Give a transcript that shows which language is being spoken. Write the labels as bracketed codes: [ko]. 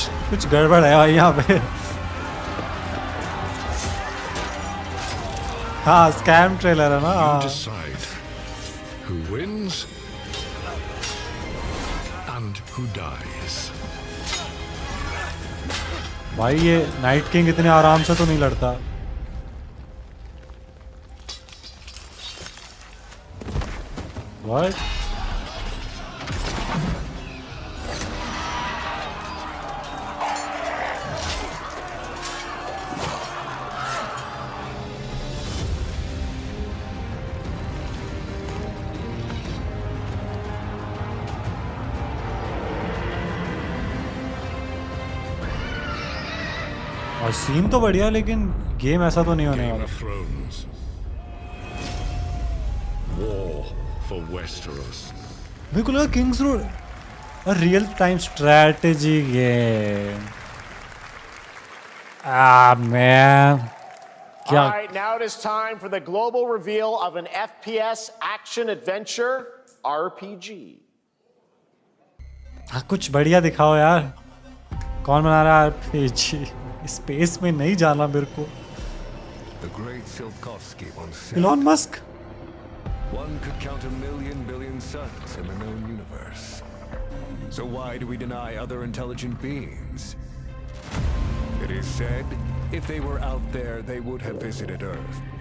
[hi] कुछ गड़बड़ है भाई यहाँ पे. हाँ, scam trailer है ना. [en] You decide who wins and who dies. [hi] भाई ये नाइट किंग इतने आराम से तो नहीं लड़ता। [en] What? [hi] और सीन तो बढ़िया, लेकिन गेम ऐसा तो नहीं होने वाला। [en] Thrones. War for Westeros. [hi] मेरे को लगा [en] Kings road a real time strategy game. [hi] Man क्या। [en] All right, now it is time for the global reveal of an FPS action adventure RPG. [hi] हाँ कुछ बढ़िया दिखाओ यार। कौन बना रहा है RPG? स्पेस में नहीं जाना मेरे को। [en] The great Silkovsky once said, Elon Musk. One could count 1,000,000 billion suns in the known universe. So why do we deny other intelligent beings? It is said, if they were out there, they would have visited Earth.